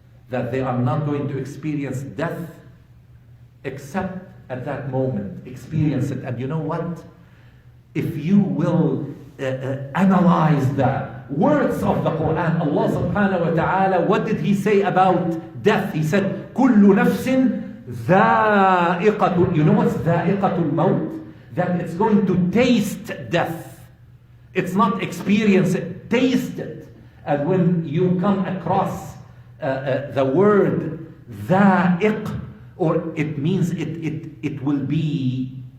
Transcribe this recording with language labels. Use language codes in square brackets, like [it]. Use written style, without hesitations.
[en] That they are not going to experience death except at that moment. Experience it. And you know what? If you will analyze the words of the Quran, Allah subhanahu wa ta'ala, what did He say about death? He said, [ar] كُلُّ نَفْسٍ ذَائِقَةٌ. [en] You know what's [ar] ذَائِقَةُ الْمَوْتِ? [en] That it's going to taste death. It's not experience it, taste it. And when you come across the word ذائق, or it means it will be